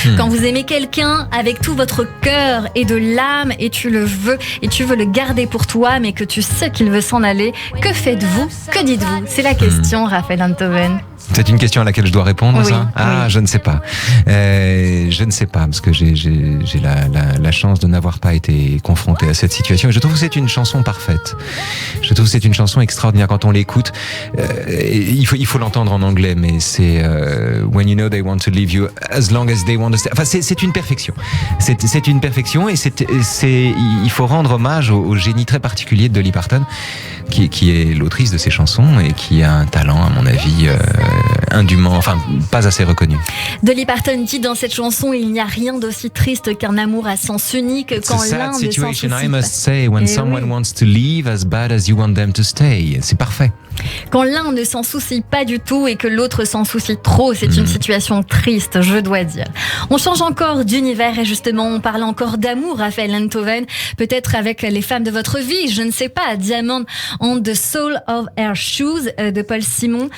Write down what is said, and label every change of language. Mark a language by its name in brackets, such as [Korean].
[French] Quand vous aimez quelqu'un avec tout votre cœur et de l'âme et tu veux le garder pour toi, mais que tu sais qu'il veut s'en aller, que faites-vous? Que dites-vous? C'est la question, Raphaël Enthoven. C'est une question à laquelle je dois répondre, oui, ça? Ah, oui. je ne sais pas. Je ne sais pas, parce que j'ai la chance de n'avoir pas été confronté à cette situation. Et je trouve que c'est une chanson parfaite. Je trouve que c'est une chanson extraordinaire quand on l'écoute. Il faut l'entendre en anglais, mais c'est [English] When you know they want to leave you as long as they want to stay. [French] Enfin, c'est une perfection. C'est une perfection et il faut rendre hommage au génie très particulier de Dolly Parton, qui est l'autrice de ces chansons et qui a un talent, à mon avis, indûment, enfin pas assez reconnu. Dolly Parton dit dans cette chanson: il n'y a rien d'aussi triste qu'un amour à sens unique quand l'un ne s'en soucie [English] I must say when someone wants to leave as bad as you want them to stay. [French] C'est parfait. Quand l'un ne s'en soucie pas du tout et que l'autre s'en soucie trop, c'est une situation triste, je dois dire. On change encore d'univers et justement, on parle encore d'amour, Raphaël Enthoven, peut-être avec les femmes de votre vie, je ne sais pas, Diamond on the Soul of Her Shoes de Paul Simon.